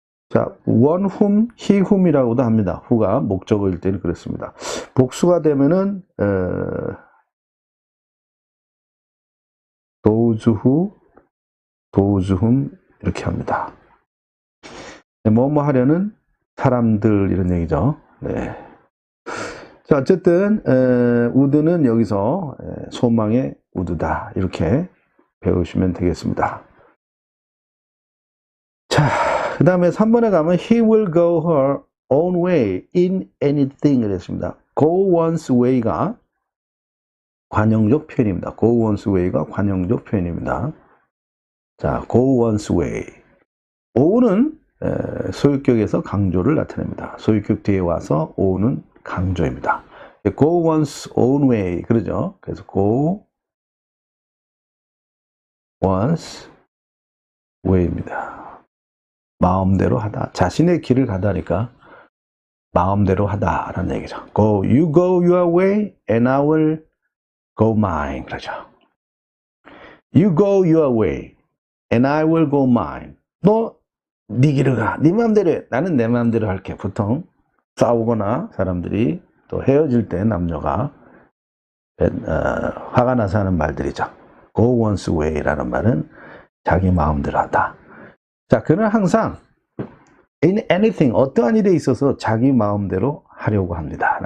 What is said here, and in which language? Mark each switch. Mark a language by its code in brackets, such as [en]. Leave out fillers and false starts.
[ko] 자, one whom, he whom이라고도 합니다. who가 목적어일 때는 그렇습니다. 복수가 되면은 those whom 이렇게 합니다. 뭐뭐 하려는 사람들 이런 얘기죠. 네. 자, 어쨌든 would는 여기서 소망의 would다 이렇게 배우시면 되겠습니다. [en] 자, 그 다음에 3번에 가면 he will go her own way in anything [ko] 이랬습니다. go one's way가 관용적 표현입니다. go one's way가 관용적 표현입니다. 자, go one's way. o는 소유격에서 강조를 나타냅니다. 소유격 뒤에 와서 o는 강조입니다. go one's own way 그러죠. 그래서 go one's way입니다. 마음대로 하다. 자신의 길을 가다니까 마음대로 하다라는 얘기죠. [en] You go your way and I will go mine. [ko] 그러죠. [en] You go your way and I will go mine. [ko] 너 네 길을 가. 네 마음대로 해. 나는 내 마음대로 할게. 보통 싸우거나 사람들이 또 헤어질 때 남녀가 화가 나서 하는 말들이죠. Go one's way라는 말은 자기 마음대로 하다. 자, 그는 항상 in anything, 어떠한 일에 있어서 자기 마음대로 하려고 합니다.